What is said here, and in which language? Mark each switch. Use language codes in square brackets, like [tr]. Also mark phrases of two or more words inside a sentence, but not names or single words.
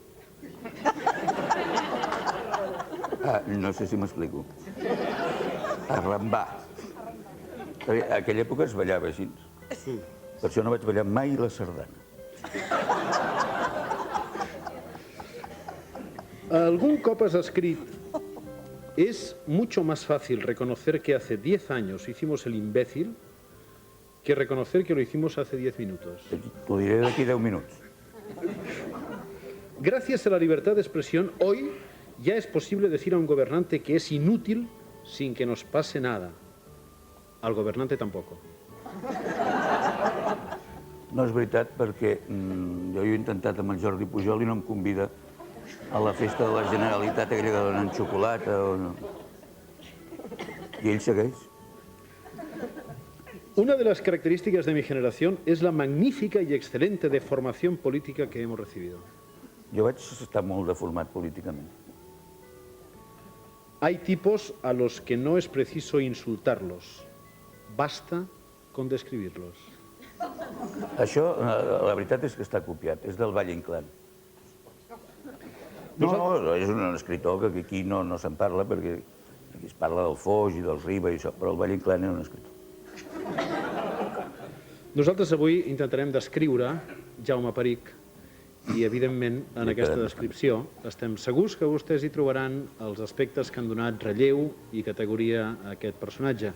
[ca] No sé si m'explico. Arrambar. A aquella època es ballava així. Per això no vaig ballar mai la sardana. Algun cop has escrit, [es] es mucho más fácil reconocer que hace 10 años hicimos el imbécil que reconocer que lo hicimos hace 10 minutos. [ca] T'ho diré d'aquí 10 minuts. [es] Gracias a la libertad de expresión, hoy ya es posible decir a un gobernante que es inútil sin que nos pase nada. Al gobernante tampoco. [ca] No és veritat perquè jo he intentat amb el Jordi Pujol i no em convida a la festa de la Generalitat, aquella que donen xocolata o no. I ell segueix. [es] Una de las características de mi generación es la magnífica y excelente deformación política que hemos recibido. [ca] Jo vaig estar molt deformat políticament. [es] Hay tipos a los que no es preciso insultarlos. Basta con describirlos. [ca] Això, la veritat és que està copiat, és del Valle Inclán. No, és un escritor que aquí no se'n parla perquè aquí es parla del Foix i del Riba i això, però el Valle Inclán era un escritor. Nosaltres avui intentarem descriure Jaume Peric i, evidentment, en aquesta descripció estem segurs que vostès hi trobaran els aspectes que han donat relleu i categoria a aquest personatge.